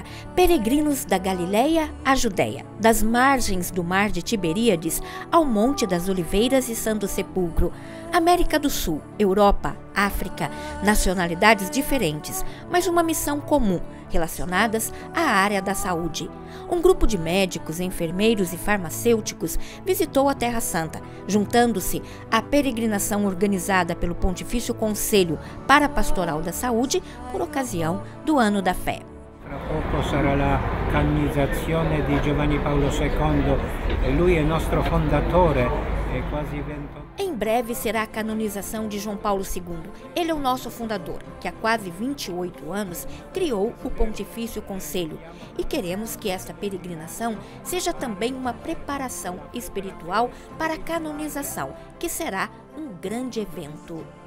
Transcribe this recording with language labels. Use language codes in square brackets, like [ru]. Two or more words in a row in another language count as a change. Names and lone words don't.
[pt] Peregrinos da Galileia à Judéia, das margens do Mar de Tiberíades ao Monte das Oliveiras e Santo Sepulcro, América do Sul, Europa, África, nacionalidades diferentes, mas uma missão comum, relacionadas à área da saúde. Um grupo de médicos, enfermeiros e farmacêuticos visitou a Terra Santa, juntando-se à peregrinação organizada pelo Pontifício Conselho para a Pastoral da Saúde por ocasião do Ano da Fé. [it] Tra poco sarà la canonizzazione di Giovanni Paolo II, lui è nostro fondatore, è quasi 20. [pt] Em breve será a canonização de João Paulo II. Ele é o nosso fundador, que há quase 28 anos criou o Pontifício Conselho. E queremos que esta peregrinação seja também uma preparação espiritual para a canonização, que será um grande evento.